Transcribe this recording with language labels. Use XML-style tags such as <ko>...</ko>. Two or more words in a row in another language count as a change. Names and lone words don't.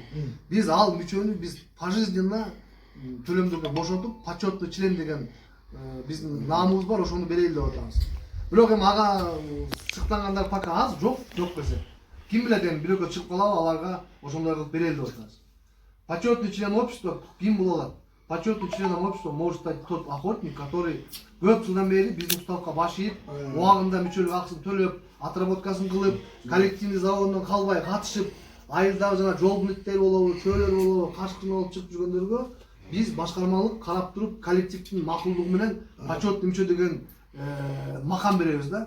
<ky>Биз ал мүчөнү биз пожизненно төлөмдөрдөн бошотуп,</ky> <ru>почетный член</ru> <ky>деген биздин наамыбыз бар, ошону берели деп атабыз. Бирок эми ага шыктангандар пока аз, жок десе. Ким билет эми бирөккө чыгып калабы, аларга ошондой кылып берели деп атабыз.</ky> <ru>Почетный член общества</ru> <ky>ким бул алат?</ky> <ru>Почетный членом общества может стать тот охотник, который</ru> <ky>көп жылдан бери биздин уставка баш ийип, убагында мүчөлүк акысын төлөп, отработкасын кылып, коллективный заводдон калбай катышып, айылдагы жана жол бүлөктөр болобу, чөөлөр болобу, кашкын болуп чыгып жүргөндөргө биз башкармалык карап туруп, коллективдин макулдугу менен почетный мүчө деген макам беребиз да.</ky>